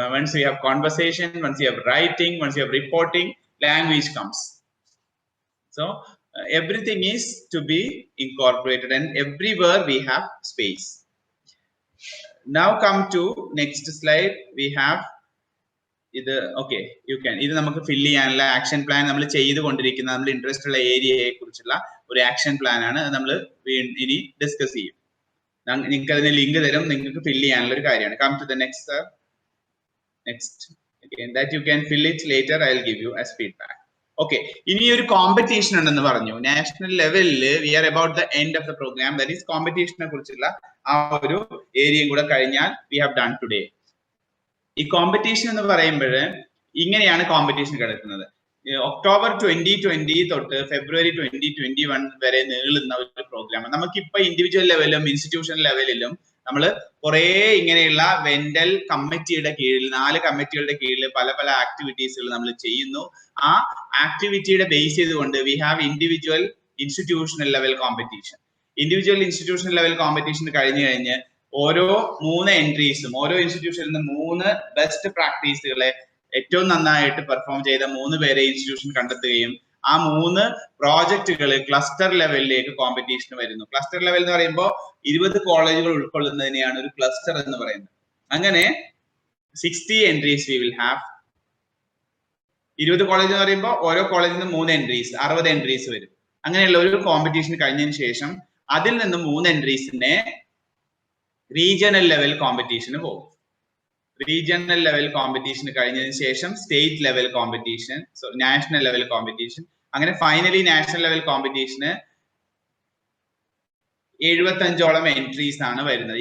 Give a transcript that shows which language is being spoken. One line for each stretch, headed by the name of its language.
English: Once we have conversation, once you have writing, once you have reporting, language comes. So everything is to be incorporated and everywhere we have space. Now come to next slide. We have
Malayalam: ഇത്
English: okay, you can
Malayalam: ഇത് നമുക്ക് ഫിൽ ചെയ്യാനുള്ള action plan നമ്മൾ ചെയ്തുകൊണ്ടിരിക്കുന്ന, നമ്മൾ interest ഉള്ള ഏരിയയെ കുറിച്ചുള്ള ഒരു ആക്ഷൻ പ്ലാൻ ആണ്. നമ്മൾ ഇനി ഡിസ്കസ് ചെയ്യും. നിങ്ങൾക്ക് അതിന് ലിങ്ക് തരും, നിങ്ങൾക്ക് ഫിൽ ചെയ്യാനുള്ള ഒരു കാര്യമാണ്.
English: Come to the next, sir. Next. Again, that you can fill it later. I will give you as feedback.
Malayalam: Okay, ഇനി ഒരു കോമ്പറ്റീഷൻ ഉണ്ടെന്ന് പറഞ്ഞു. നാഷണൽ ലെവലിൽ
English: We are about the end of the programme. That is
Malayalam: കോമ്പറ്റീഷനെ കുറിച്ചുള്ള ആ ഒരു ഏരിയയും കൂടെ കഴിഞ്ഞാൽ
English: We have done today.
Malayalam: ഈ കോമ്പറ്റീഷൻ എന്ന് പറയുമ്പോൾ ഇങ്ങനെയാണ് കോമ്പറ്റീഷൻ കിടക്കുന്നത്. October 2020 തൊട്ട് February 2021 വരെ നീളുന്ന ഒരു പ്രോഗ്രാം. നമുക്കിപ്പോ ഇൻഡിവിജ്വൽ ലെവലിലും ഇൻസ്റ്റിറ്റ്യൂഷൻ ലെവലിലും നമ്മൾ കുറെ ഇങ്ങനെയുള്ള വെന്റൽ കമ്മിറ്റിയുടെ കീഴിൽ, 4 കമ്മിറ്റികളുടെ കീഴിൽ പല പല ആക്ടിവിറ്റീസുകൾ നമ്മൾ ചെയ്യുന്നു. ആ ആക്ടിവിറ്റിയുടെ ബേസ് ചെയ്തുകൊണ്ട്
English: we have
Malayalam: individual institutional level competition. Individual institutional level competition കഴിഞ്ഞ് ഓരോ 3 എൻട്രീസും, ഓരോ ഇൻസ്റ്റിറ്റ്യൂഷനിൽ നിന്ന് 3 ബെസ്റ്റ് പ്രാക്ടീസുകളെ ഏറ്റവും നന്നായിട്ട് പെർഫോം ചെയ്ത 3 പേരെ ഇൻസ്റ്റിറ്റ്യൂഷൻ കണ്ടെത്തുകയും ആ 3 പ്രോജക്റ്റുകൾ ക്ലസ്റ്റർ ലെവലിലേക്ക് കോമ്പറ്റീഷൻ വരുന്നു. ക്ലസ്റ്റർ ലെവൽ എന്ന് പറയുമ്പോൾ 20 കോളേജുകൾ ഉൾക്കൊള്ളുന്നതിനെയാണ് ഒരു ക്ലസ്റ്റർ എന്ന് പറയുന്നത്. അങ്ങനെ
English: 60 entries we will have.
Malayalam: 20 college എന്ന് പറയുമ്പോൾ ഓരോ കോളേജിൽ നിന്ന് 3 entries, 60 entries വരും. അങ്ങനെയുള്ള ഒരു കോമ്പറ്റീഷൻ കഴിഞ്ഞതിന് ശേഷം അതിൽ നിന്ന് 3 entriesനെ റീജിയണൽ ലെവൽ കോമ്പറ്റീഷന് പോകും. റീജിയണൽ ലെവൽ കോമ്പറ്റീഷൻ കഴിഞ്ഞതിന് ശേഷം state level competition, national level competition, അങ്ങനെ ഫൈനലി നാഷണൽ ലെവൽ കോമ്പറ്റീഷന് 75ഓളം എൻട്രീസ് ആണ് വരുന്നത്.